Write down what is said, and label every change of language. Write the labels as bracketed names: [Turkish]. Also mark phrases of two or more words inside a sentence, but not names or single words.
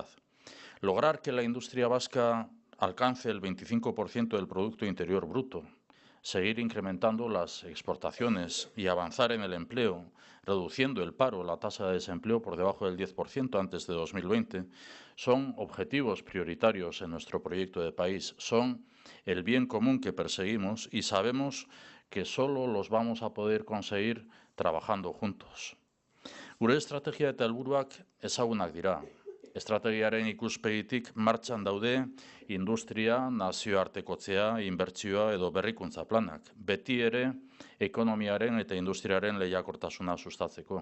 [Spanish] Lograr que la industria vasca alcance el 25% del Producto Interior Bruto, seguir incrementando las exportaciones y avanzar en el empleo, reduciendo el paro, la tasa de desempleo por debajo del 10% antes de 2020, son objetivos prioritarios en nuestro proyecto de país, son el bien común que perseguimos y sabemos que solo los vamos a poder conseguir trabajando juntos. [Basque] Gure estrategia eta helburuak ezagunak dira. Estrategiaren ikuspegitik martxan daude industria, nazioartekotzea, inbertsioa edo berrikuntza planak, beti ere ekonomiaren eta industriaren lehiakortasuna sustatzeko.